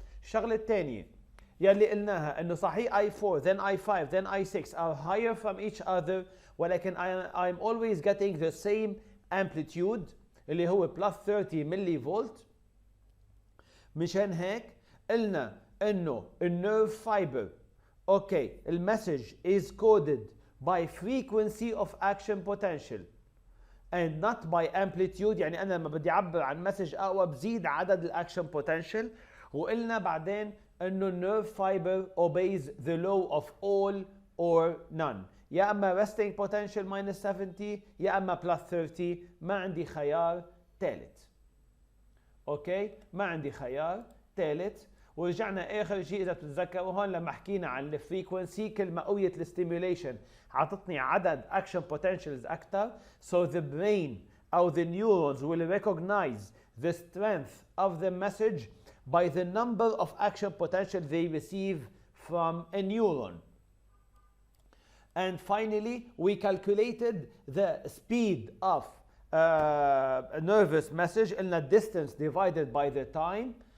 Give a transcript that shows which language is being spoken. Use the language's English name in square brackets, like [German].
[Arabic] الشغلة الثانية يلي قلناها انه صحيح [English] I4 then I5 then I6 are higher from each other, [Arabic] ولكن [English] I'm always getting the same amplitude [Arabic] اللي هو [English] plus 30 [Arabic] ملي فولت. مشان هيك قلنا انه النيرف [English] fiber okay المسج is coded by frequency of action potential and not by amplitude. [Arabic] يعني انا لما بدي اعبر عن مسج اقوى بزيد عدد الاكشن potential. وقلنا بعدين انه النيرف [English] fiber obeys the law of all or none. [Arabic] يا اما [English] resting potential minus 70 يا اما plus 30. [Arabic] ما عندي خيار ثالث. اوكي ما عندي خيار ثالث. ورجعنا اخر شيء اذا بتتذكروا هون لما حكينا عن الفريكونسي كل ما قويت الستيميوليشن عطتني عدد اكشن بوتنشلز اكثر. [English] So the brain او the neurons will recognize the strength of the message by the number of action potential they receive from a neuron. And finally, we calculated the speed of a nervous message in the distance divided by the time.